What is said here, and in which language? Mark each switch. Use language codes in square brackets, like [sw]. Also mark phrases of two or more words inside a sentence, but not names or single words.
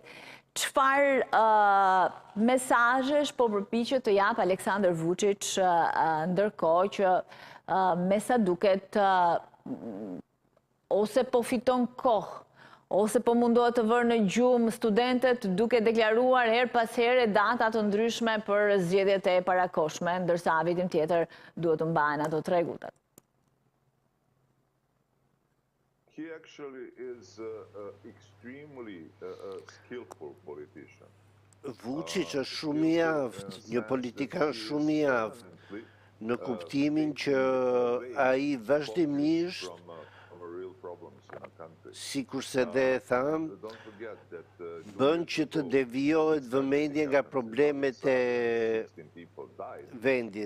[sq] Çfarë mesazhesh po përpiqet të jap Aleksandar Vučić ndërkohë që me sa duket ose po fiton kohë, ose po mundohet të vërë në gjumë studentët duke deklaruar her pas here data të ndryshme për zgjedhjet e parakohshme, ndërsa vitin tjetër duhet të mbahen ato rregullat. [en] He actually is extremely skillful politician. [sq] Vučić është shumë i aftë, një politikan shumë i aftë, në kuptimin që ai vazhdimisht, sikurse dhe e tham, bën që të devijohet vëmendje nga problemet e vendit.